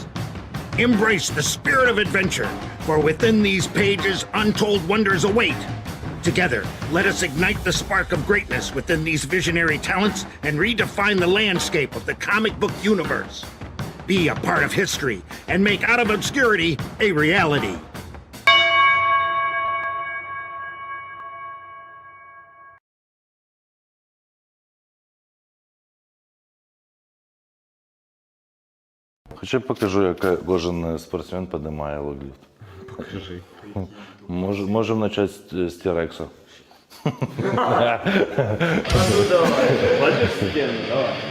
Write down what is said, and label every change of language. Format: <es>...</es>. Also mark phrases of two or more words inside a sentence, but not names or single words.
<en>Embrace the spirit of adventure, for within these pages, untold wonders await. Together, let us ignite the spark of greatness within these visionary talents and redefine the landscape of the comic book universe. Be a part of history and make Out of Obscurity a reality.</en> <uk>Хоча покажу, як кожен спортсмен піднімає логліфт. Покажи. Можемо почати з Тірекса. Ну давай,</uk> <ru>ложись в стену, давай.</ru>